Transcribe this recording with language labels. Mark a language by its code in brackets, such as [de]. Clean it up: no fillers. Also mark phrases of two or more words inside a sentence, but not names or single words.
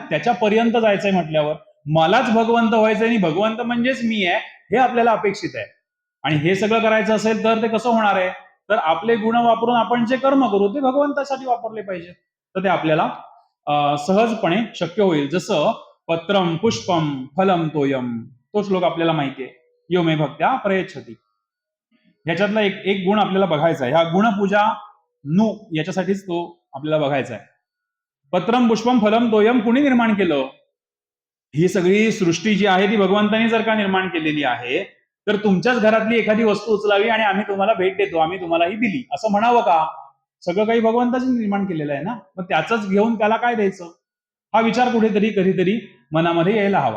[mr] त्याच्यापर्यंत जायचंय म्हटल्यावर मलाच भगवंत व्हायचंय आणि भगवंत म्हणजेच मी आहे हे आपल्याला अपेक्षित आहे. आणि हे सगळं करायचं असेल तर ते कसं होणार आहे? तर आपले गुण वापरून आपण जे कर्म करू ते भगवंतासाठी वापरले पाहिजे. तर ते आपल्याला सहजपणे शक्य होईल. [sa] जसं पत्रम पुष्पम फलम तोयम, [mr] तो श्लोक आपल्याला माहिती आहे, [sa] यो मे भक्त्या प्रयच्छती. [mr] ह्याच्यातला एक गुण आपल्याला बघायचा आहे. ह्या गुणपूजा याच्यासाठीच तो आपल्याला बघायचा आहे. [sa] पत्रम पुष्पम फलम तोयम [mr] कुणी निर्माण केलं? ही सगळी सृष्टी जी आहे ती भगवंतानी जर का निर्माण केलेली आहे, तर तुमच्याच घरातली एखादी वस्तू उचलावी आणि आम्ही तुम्हाला भेट देतो, आम्ही तुम्हाला ही दिली असं म्हणावं का? सगळं काही भगवंताच निर्माण केलेलं आहे ना. मग त्याच घेऊन त्याला काय द्यायचं, हा विचार कुठेतरी कधीतरी मनामध्ये यायला हवा.